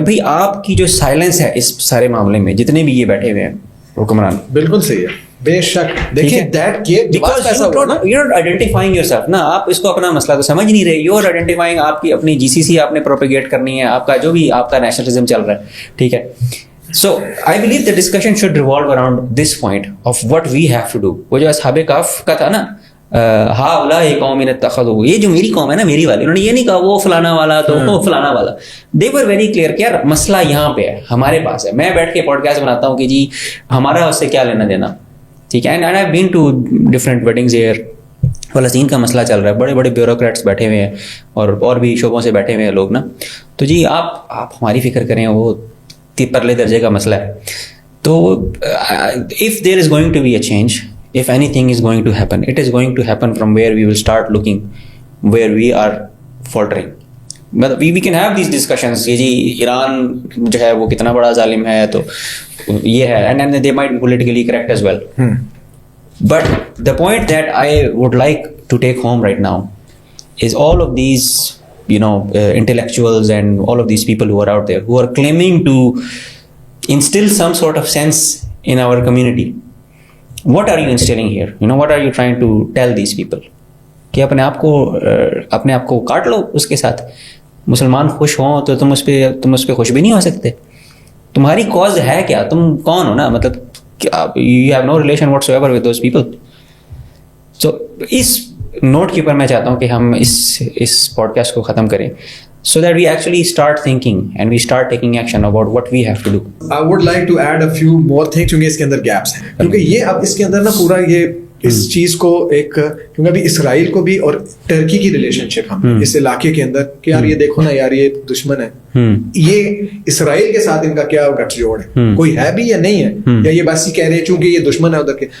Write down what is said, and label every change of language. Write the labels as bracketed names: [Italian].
[Urdu] بھائی آپ کی جو سائلنس ہے اس سارے معاملے میں, جتنے بھی یہ بیٹھے ہوئے ہیں حکمران, بالکل صحیح ہے, بے شک. دیکھیں [English] identifying yourself [Urdu] نا, آپ اس کو اپنا مسئلہ تو سمجھ نہیں رہے, [English] you are identifying, [Urdu] آپ کی اپنی جی سی سی آپ نے پروپیگیٹ کرنی ہے, آپ کا جو بھی آپ کا نیشنلزم چل رہا ہے, ٹھیک ہے. [English] So I believe the discussion should revolve around this point of what we have to do. [Urdu] وہ جو اصحاب کہف کا تھا نا, [Arabic] ہؤلاء قوم اتخذوا, [Urdu] یہ جو میری قوم ہے نا, میری والی, انہوں نے یہ نہیں کہا وہ فلانا والا تو وہ فلانا والا. [English] They were very clear [Urdu] کہ یار مسئلہ یہاں پہ ہے, ہمارے پاس ہے. میں بیٹھ کے پوڈ کاسٹ بناتا ہوں کہ جی ہمارا اس سے کیا لینا دینا, ٹھیک ہے. [English] And I've been to different weddings here. [Urdu] فلسطین کا مسئلہ چل رہا ہے, بڑے بڑے بیوروکریٹس بیٹھے ہوئے ہیں اور بھی شعبوں سے بیٹھے ہوئے ہیں لوگ نا, تو جی آپ ہماری فکر کریں, وہ پرلے درجے کا مسئلہ ہے. [English] تو if there is going to be a change, if anything is going to happen, it is going to happen from where we will start looking where we are faltering. But we can have these discussions [Urdu] کہ جی ایران جو ہے وہ کتنا بڑا ظالم ہے, تو یہ ہے, [English] and they might be politically correct as well. But the point that I would like to take home right now is all of these intellectuals and all of these people who are out there who are claiming to instill some sort of sense in our community. What are you instilling here? What are you trying to tell these people? [Urdu] کہ اپنے آپ کو کاٹ لو اس کے ساتھ, مسلمان خوش ہوں تو تم اس پہ خوش بھی نہیں ہو سکتے. تمہاری کاز ہے کیا, تم کون ہو نا, مطلب [English] you have no relation whatsoever with those people. So [Urdu] اس note کے اوپر میں چاہتا ہوں کہ ہم اس پوڈ کاسٹ کو ختم کریں, [English] so that we actually start thinking and we start taking action about what we have to do. I would like to add a few more things [Urdu] کیونکہ اس کے اندر گیپس ہیں, کیونکہ یہ اب اس کے اندر نا پورا یہ اس چیز کو ایک, کیونکہ ابھی اسرائیل کو بھی اور ٹرکی کی ریلیشن شپ ہم اس علاقے کے اندر کہ یار یہ دیکھو نا یار یہ دشمن ہے, یہ اسرائیل کے ساتھ ان کا کیا گٹھ جوڑ ہے, کوئی ہے بھی یا نہیں ہے, یا یہ بس ہی کہہ رہے ہیں چونکہ یہ دشمن ہے ادھر کے.